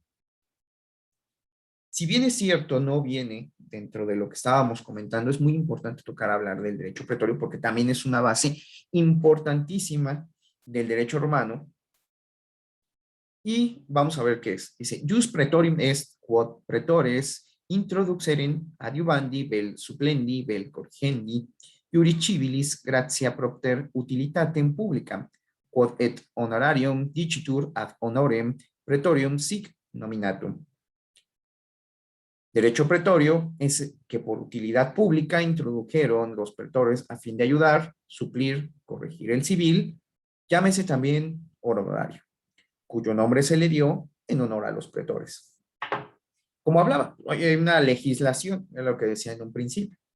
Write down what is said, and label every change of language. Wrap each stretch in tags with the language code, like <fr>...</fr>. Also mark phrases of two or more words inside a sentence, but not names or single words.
<es>Si bien es cierto, no viene dentro de lo que estábamos comentando, es muy importante tocar hablar del derecho pretorio porque también es una base importantísima del derecho romano. Y vamos a ver qué es. Dice,</es> <la>jus pretorium est quod pretores introduceren adiuvandi vel supplendi vel corrigendi iuri civilis gratia propter utilitatem publicam quod et honorarium dicitur ad honorem pretorium sic nominatum.</la> <es>Derecho pretorio es que por utilidad pública introdujeron los pretores a fin de ayudar, suplir, corregir el civil, llámese también honorario, cuyo nombre se le dio en honor a los pretores. Como hablaba, hay una legislación, es lo que decía en un principio.</es>